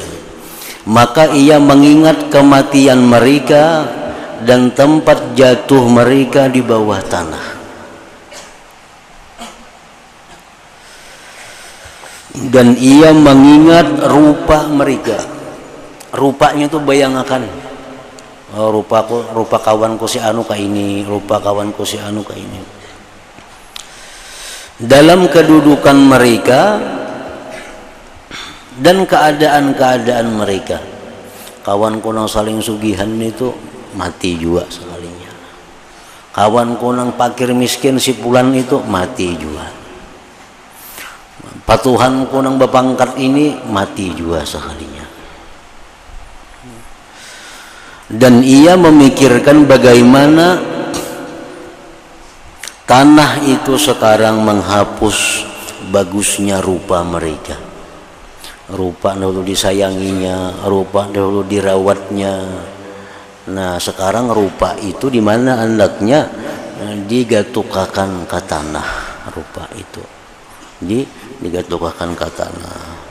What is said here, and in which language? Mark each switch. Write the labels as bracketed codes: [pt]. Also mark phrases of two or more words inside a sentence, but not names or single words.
[id] Maka ia mengingat kematian mereka dan tempat jatuh mereka di bawah tanah. Dan ia mengingat rupa mereka. Rupanya itu bayangakan. [bjn] Oh, rupa kawanku si anu ka ini, rupa kawanku si anu ka ini. [id] Dalam kedudukan mereka dan keadaan-keadaan mereka. [bjn] Kawanku nang saling sugihan itu mati juga sekalinya. Kawanku nang fakir miskin si pulan itu mati juga. Patuhanku nang bapangkat ini mati juga sekalinya. [id] Dan ia memikirkan bagaimana tanah itu sekarang menghapus bagusnya rupa mereka. [bjn] Rupa dahulu disayanginya, rupa dahulu dirawatnya, Nah sekarang rupa itu di mana andaknya digatukakan ke tanah, rupa itu digatukakan ke tanah.